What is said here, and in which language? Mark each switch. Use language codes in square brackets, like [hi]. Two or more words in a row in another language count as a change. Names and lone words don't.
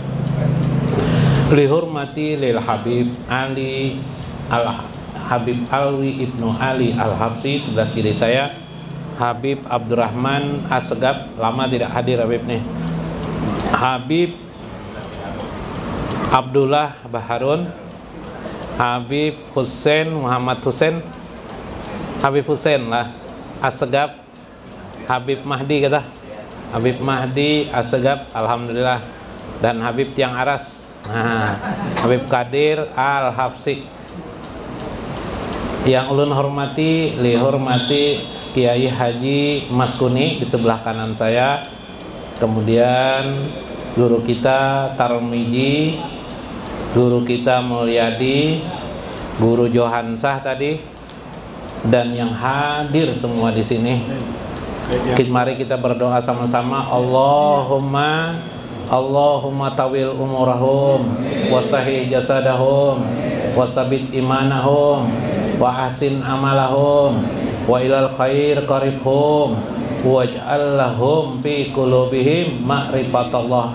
[id] Lihurmati lil Habib Ali Habib Alwi Ibnu Ali Al-Habsyi sebelah kiri saya Habib Abdurrahman Asegab, lama tidak hadir Habib nih. Habib Abdullah Baharun, Habib Hussein Muhammad Hussein, Habib Hussein lah Asegab, Habib Mahdi kata, Habib Mahdi Asegab, alhamdulillah, dan Habib Tiang Aras, Habib Qadir Al-Habsyi. Yang ulun hormati, lihormati Kiai Haji Mas Kuni di sebelah kanan saya. Kemudian guru kita Tarmiji, guru kita Mulyadi, guru Johansah tadi, dan yang hadir semua di sini. Mari kita berdoa sama-sama. [ar] اللهم طول عمرهم وصحح جسدهم وثبت إيمانهم وأحسن أعمالهم وإلى الخير قربهم واجعل لهم في قلوبهم معرفة الله.